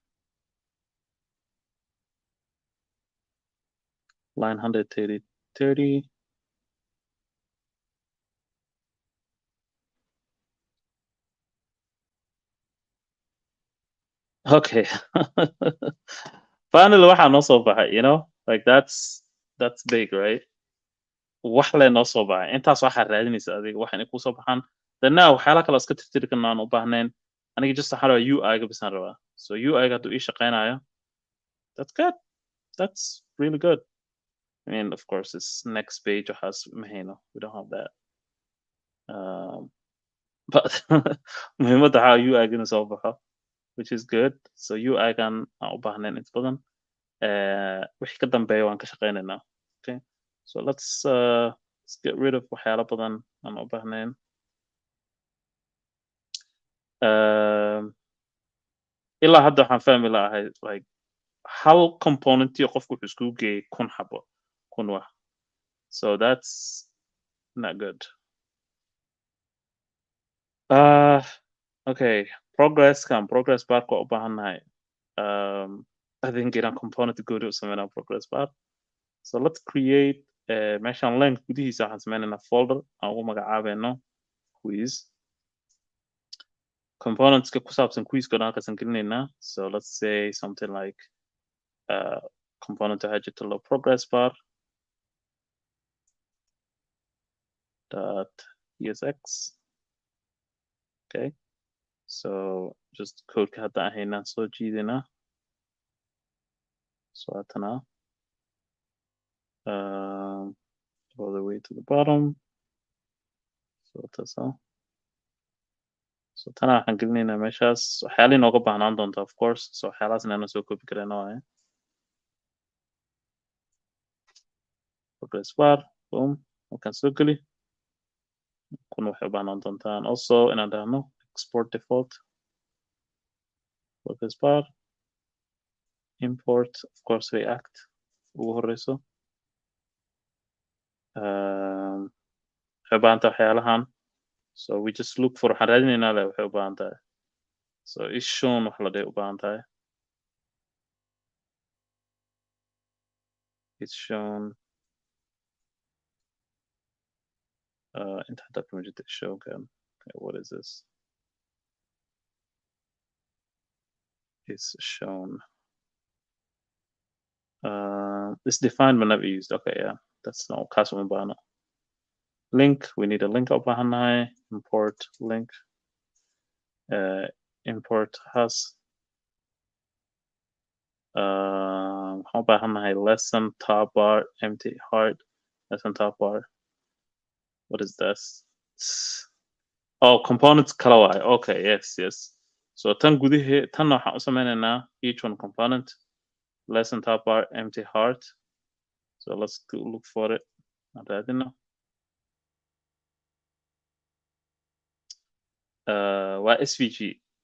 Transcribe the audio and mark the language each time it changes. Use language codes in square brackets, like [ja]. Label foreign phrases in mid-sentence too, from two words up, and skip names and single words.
[en] Line 130. Okay. [so] Finally waxaa noo soo baxay, [en] you know, like that's big, right? [so] Wax le noo soo baxay. Intaas waxaa raadinaysa adiga wax inay kusoo baxaan. Then now waxyaala kale oo iska tirtiri karna aan u baahnayn. Aniga just waxaan rabaa UI-ga bisaan rabaa. So UI-ga hadduu ii shaqeynayo, [en] that's good. That's really good. I mean, of course, this next page has mahayno. We don't have that. [so] But muhiimadda waxaa UI-ga inuu soo baxo, [en] which is good. [so] So UI-gan aan u baahnayn inta badan. Wixii ka dambeeya waan ka shaqeynaynaa. [en] Okay. So let's get rid of [so] waxyaalo badan aan u baahnayn. Ilaa hadda waxaan fahmi lahay like hal component iyo qofku wuxuu iskugu geeyay 1,000 xabo, 1,000 wax. [en] So that's not good. Okay, progress bar [so] ku u baahannahay. [en] I think [so] inaan component gooni u sameynaa [en] progress bar. So let's create [so] meeshaan line gudihiisa waxaan sameynaynaa folder aan ugu magacaabeeno quiz. Componentska ku saabsan quizka dhan halkaasaan gelinaynaa. [en] So let's say something like component [so] waxaa jirta [en] low progress bar dot esx. Okay, so just [so] codeka hadda aan haynaan soo jiidinaa. [en] So haddana all the way to the bottom. So that's all. [so] So tana waxaan gelinaynaa meeshaas waxyaala inooga baahnaan doonta [en] of course. [so] So waxyaalahaas inaan soo copy karayno waaye. [en] Progress bar, [so] boom, halkaan soo geli. Kun waxay u baahnaan doontaan also inaan dhahno [en] export default progress bar, import of course [so] React ugu horeyso. Waxay u baahan tahay waxyaalahan. [en] So we just look for [so] waxaan raadinaynaa le waxay u baahan tahay. [en] So is shown [so] wax la dhihi u baahan tahay. [en] It's shown [so] inta hadda kuma jirta show kan. [en] Okay, what is this? is shown. It's defined but never used. Okay, yeah, that's not custom banner. Link, we need a link open import link. Import has lesson top bar empty heart lesson top bar. What is this? Oh, components kala waay. Okay, yes. So [so] tan waxaan u sameynaynaa [en] each one component lesson top bar empty heart. So let's look for it. [so] Raadina. Waa SVG.